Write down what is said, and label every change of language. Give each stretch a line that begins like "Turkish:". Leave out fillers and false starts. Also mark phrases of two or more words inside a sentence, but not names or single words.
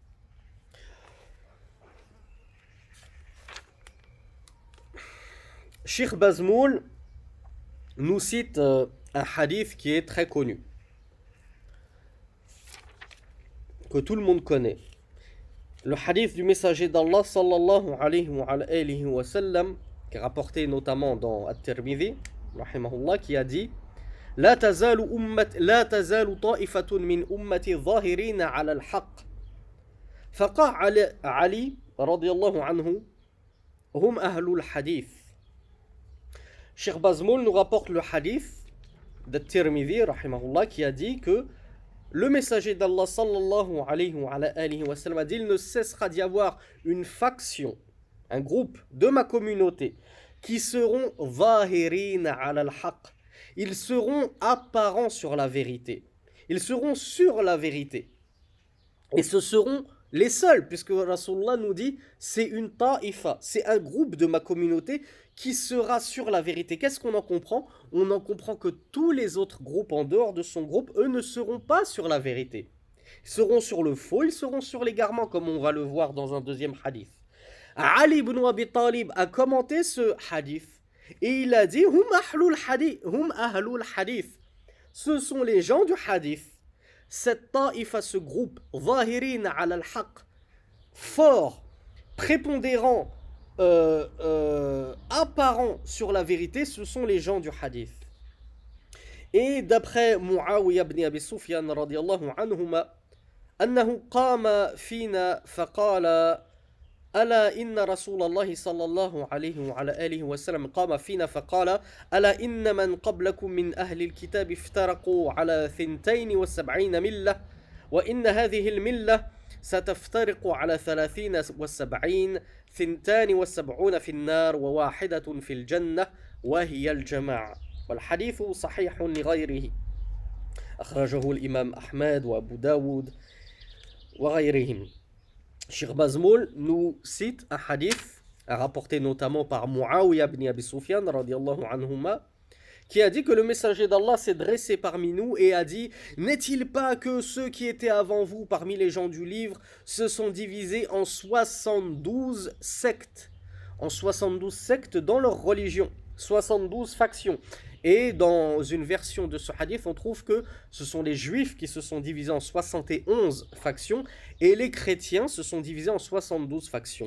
French: Cheikh Bazmoul nous cite un hadith qui est très connu, que tout le monde connaît. Le hadith du messager d'Allah
Arabic: صلى الله عليه وسلم,
French: qui est rapporté notamment dans At-Tirmidhi, rahimahullah, qui a dit
Arabic: لا تزال طائفة من أمتي ظاهرين على الحق فقال علي رضي الله عنه هم أهل الحديث.
French: Cheikh Bazmoul nous rapporte le hadith de Tirmidhi, rahimahullah, qui a dit que le messager d'Allah
Arabic: صلى الله عليه وسلم
French: a dit il ne cessera d'y avoir une faction, un groupe de ma communauté qui seront
Arabic: ظاهرين على الحق.
French: Ils seront apparents sur la vérité. Ils seront sur la vérité. Et ce seront les seuls, puisque Rasulullah nous dit c'est une ta'ifa, c'est un groupe de ma communauté qui sera sur la vérité. Qu'est-ce qu'on en comprend? On en comprend que tous les autres groupes en dehors de son groupe, eux ne seront pas sur la vérité. Ils seront sur le faux, ils seront sur l'égarement, comme on va le voir dans un deuxième hadith. Ali ibn Abi Talib a commenté ce hadith et il a dit
Arabic: هم أهل الحديث.
French: Ce sont les gens du hadith. Cette ta'ifa, ce groupe,
Arabic: ظاهرين على الحق,
French: fort, prépondérant, apparent sur la vérité, ce sont les gens du hadith. Et d'après Muawiyah ibn Abi Sufyan
Arabic: رضي الله عنهما, أنه قام فينا فقال ألا إن رسول الله صلى الله عليه وعلى آله وسلم قام فينا فقال ألا إن من قبلكم من أهل الكتاب افترقوا على 72 ملة وإن هذه الملة ستفترق على 73 72 في النار وواحدة في الجنة وهي الجماعة والحديث صحيح لغيره أخرجه الإمام أحمد وأبو داود وغيرهم.
French: Cheikh Bazmoul nous cite un hadith rapporté notamment par Muawiyah ibn Abi Sufyan
Arabic: رضي الله عنهما,
French: qui a dit que le messager d'Allah s'est dressé parmi nous et a dit: n'est-il pas que ceux qui étaient avant vous parmi les gens du livre se sont divisés en 72 sectes, en 72 sectes dans leur religion, 72 factions. Et dans une version de ce hadith, on trouve que ce sont les juifs qui se sont divisés en 71 factions et les chrétiens se sont divisés en 72 factions.